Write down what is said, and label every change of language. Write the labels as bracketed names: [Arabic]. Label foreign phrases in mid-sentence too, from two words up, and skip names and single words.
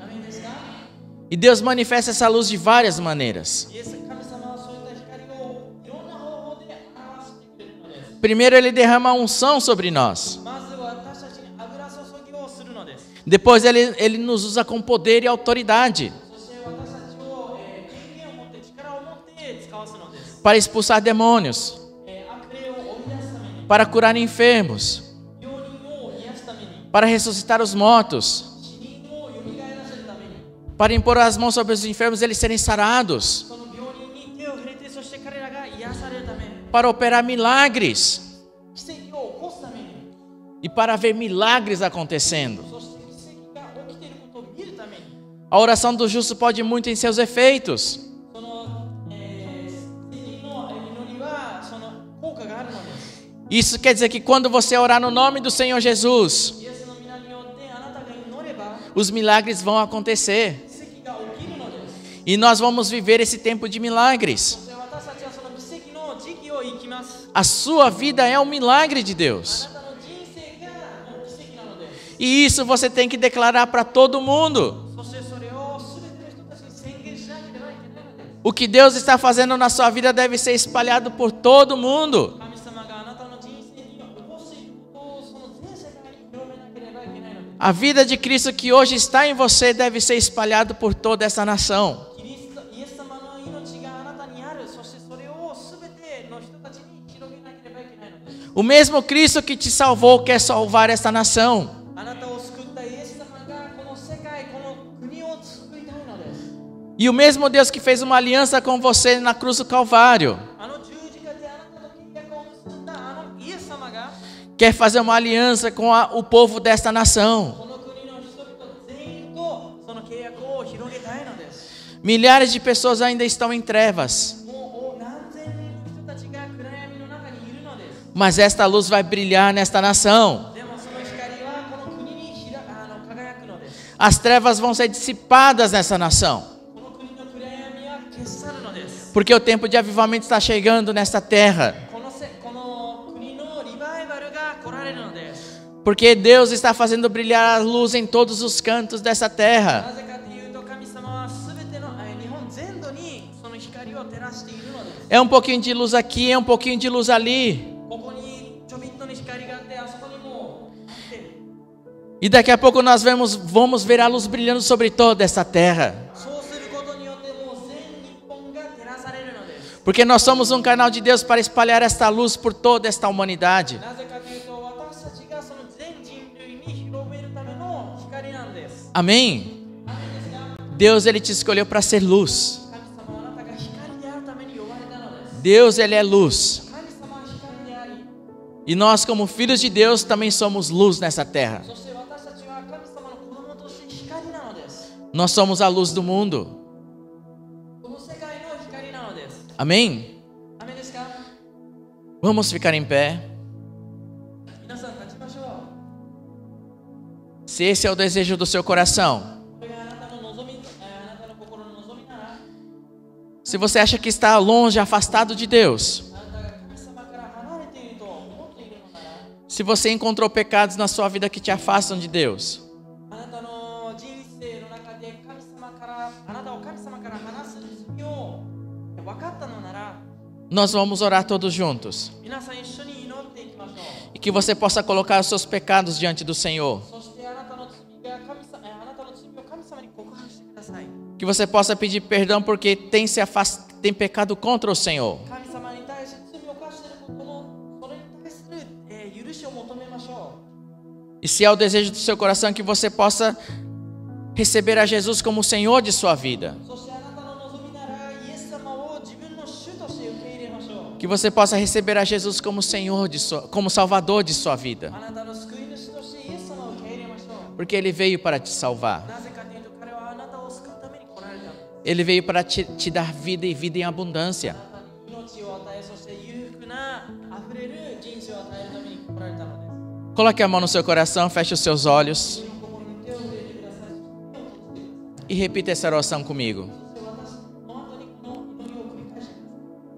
[Portuguese] E Deus manifesta essa luz de várias maneiras. Primeiro Ele derrama a unção sobre nós. Depois ele nos usa com poder e autoridade [Japanese] そして私たちを権限を持って力を持って使わすのです。 [Portuguese] para expulsar demônios, [Japanese] 悪霊を追い出すために、 [Portuguese] para curar enfermos, [Japanese] 病人を癒すために、 [Portuguese] para ressuscitar os mortos, [Japanese] 死人を蘇らせるために、 [Portuguese] para impor as mãos sobre os enfermos e eles serem sarados, [Japanese] その病人に手を触れて、そして彼らが癒されるために、 [Portuguese] para operar milagres [Japanese] 奇跡を起こすために、 [Portuguese] e para ver milagres acontecendo. [Japanese] そして奇跡が起きていることを見るために、 [Portuguese] A oração do justo pode muito em seus efeitos, [Japanese] その聖人の祈りはその効果があるのです。 [Portuguese] isso quer dizer que quando você orar no nome do Senhor Jesus, [Japanese] イエスの皆によってあなたが祈れば [Portuguese] os milagres vão acontecer [Japanese] 奇跡が起きるのです。 [Portuguese] e nós vamos viver esse tempo de milagres. [Japanese] そして私たちはその奇跡の時期を生きます。 [Portuguese] A sua vida é um milagre de [Japanese] あ [Portuguese] Deus. [Japanese] なたの人生がもう奇跡なのです。 [Portuguese] E isso você tem que declarar para todo mundo. [Japanese] そしてそれを全ての人たちに宣言しなければいけないのです。 [Portuguese] O que Deus está fazendo na sua vida deve ser espalhado por todo mundo. [Japanese] 神様があなたの人生に起こしていることをその全世界に広めなければいけないのです。 [Portuguese] A vida de Cristo que hoje está em você deve ser espalhado por toda essa nação. [Japanese] イエス様の命があなたにある。そしてそれを全ての人たちに広げなければいけないのです。 [Portuguese] O mesmo Cristo que te salvou quer salvar esta nação. [Japanese] あなたを救ったイエス様がこの世界、この国を救いたいのです。 [Portuguese] E o mesmo Deus que fez uma aliança com você na cruz do Calvário [Japanese] あの十字架であなたと契約を結んだあのイエス様が [Portuguese] quer fazer uma aliança com o povo desta nação. [Japanese] この国の人々全員とその契約を広げたいのです。 [Portuguese] Milhares de pessoas ainda estão em trevas, [Japanese] もう何千人の人たちが暗闇の中にいるのです。 [Portuguese] mas esta luz vai brilhar nesta nação. [Japanese] でもその光はこの国に輝くのです。 [Portuguese] As trevas vão ser dissipadas nessa nação, [Japanese] この国の暗闇は消し去るのです。 [Portuguese] porque o tempo de avivamento está chegando nesta terra. [Japanese] この国のリバイバルが来られるのです。 [Portuguese] Porque Deus está fazendo brilhar a luz em todos os cantos dessa [Japanese] な [Portuguese] terra. [Japanese] ぜかというと神様は全ての日本全土にその光を照らしているのです。 [Portuguese] É um pouquinho de luz aqui, é um pouquinho de luz ali. [Japanese] ここにちょびっとの光があって、あそこにもあって、 [Portuguese] E daqui a pouco nós vamos ver a luz brilhando sobre toda essa terra. [Japanese] そうすることによってもう全日本が照らされるのです。 [Portuguese] Porque nós somos um canal de Deus para espalhar esta luz por toda esta humanidade. [Japanese] なぜかというと私たちがその全人類に広めるための光なんです。 [Portuguese] Amém? [Japanese] アメンですか？ [Portuguese] Deus ele te escolheu para ser luz. [Japanese] 神様はあなたが光であるために呼ばれたのです。 [Portuguese] Deus ele é luz. [Japanese] 神様は光であり、 [Portuguese] E nós como filhos de Deus também somos luz nessa terra. [Japanese] そして私たちは神様の子供として光なのです。 [Portuguese] Nós somos a luz do mundo. [Japanese] この世界の光なのです。 [Portuguese] Amém? [Japanese] アメンですか？ [Portuguese] Vamos ficar em pé. [Japanese] 皆さん立ちましょう。 [Portuguese] Se esse é o desejo do seu coração. [Japanese] これがあなたの望み、あなたの心の望みなら、 [Portuguese] Se você acha que está longe, afastado de Deus. [Japanese] あなたが神様から離れていると思っているのなら、 [Portuguese] Se você encontrou pecados na sua vida que te afastam de Deus. [Japanese] あなたの人生の中で神様からあなたを神様から離す罪を分かったのなら、 [Portuguese] Nós vamos orar todos juntos. [Japanese] 皆さん一緒に祈っていきましょう。 [Portuguese] E que você possa colocar os seus pecados diante do Senhor. [Japanese] そしてあなたの罪があなたの罪を神様に告白してください。 [Portuguese] Que você possa pedir perdão porque tem pecado contra o Senhor. [Japanese] 神様に対して罪を犯していることのそれに対する、許しを求めましょう。 [Portuguese] E se é o desejo do seu coração que você possa receber a Jesus como o Senhor de sua vida. [Japanese] そしてあなたの望みならイエス様を自分の主として受け入れましょう。 [Portuguese] Que você possa receber a Jesus como Senhor como Salvador de sua vida. [Japanese] あなたの救い主としてイエス様を受け入れましょう。 [Portuguese] Porque Ele veio para te salvar. [Japanese] なぜかというと彼はあなたを救うために来られたのです。 [Portuguese] Ele veio para te dar vida e vida em abundância. [Japanese] あなたに命を与え、そして裕福な溢れる人生を与えるために来られたのです。 [Portuguese] Coloque a mão no seu coração, feche os seus olhos [Japanese] 心に手を入れてください。そして目を閉じてください。 [Portuguese] e repita essa oração comigo. [Japanese] そして私の後にこの祈りを繰り返してください。